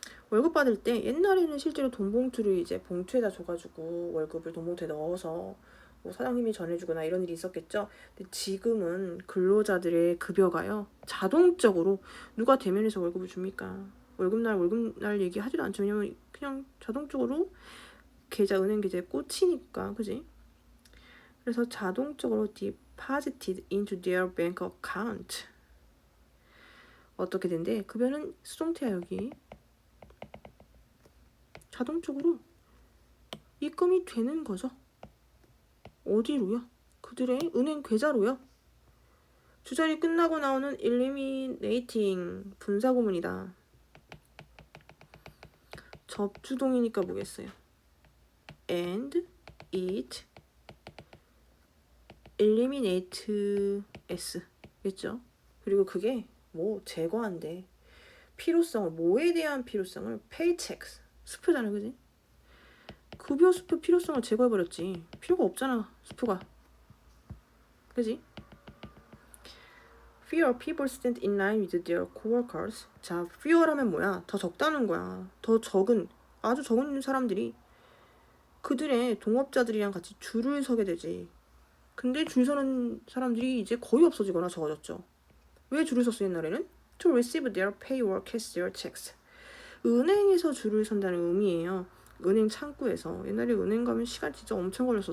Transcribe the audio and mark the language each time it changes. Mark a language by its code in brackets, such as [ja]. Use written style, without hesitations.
[ko] 월급 받을 때 옛날에는 실제로 돈 봉투를 이제 봉투에다 줘가지고 월급을 돈 봉투에 넣어서 뭐 사장님이 전해주거나 이런 일이 있었겠죠. 근데 지금은 근로자들의 급여가요 자동적으로 누가 대면해서 월급을 줍니까? 월급날 얘기하지도 않죠. 왜냐면 그냥 자동적으로 계좌 은행 계좌에 꽂히니까, 그지? 그래서 자동적으로 [en] deposited into their bank account. [ko] 어떻게 된대? 급여는 수동태야 여기. 자동적으로 입금이 되는 거죠. 어디로요? 그들의 은행 계좌로요. 주절이 끝나고 나오는 eliminating 분사구문이다. 접주동이니까 뭐겠어요? [en] and it eliminate s [ko] 겠죠? 그리고 그게 뭐 제거한대. 필요성을, 뭐에 대한 필요성을 paychecks, 수표잖아, 그지? 급여 수표 필요성을 제거해버렸지. 필요가 없잖아, 수표가. 그지? [en] Fewer people stand in line with their coworkers. [ko] 자, fewer하면 뭐야? 더 적다는 거야. 더 적은, 아주 적은 사람들이 그들의 동업자들이랑 같이 줄을 서게 되지. 근데 줄 서는 사람들이 이제 거의 없어지거나 적어졌죠. 왜 줄을 섰어 옛날에는? [en] To receive their pay or cash their checks. [ko] 은행에서 줄을 선다는 의미예요. 은행 창구에서. 옛날에 은행 가면 시간 진짜 엄청 걸렸어.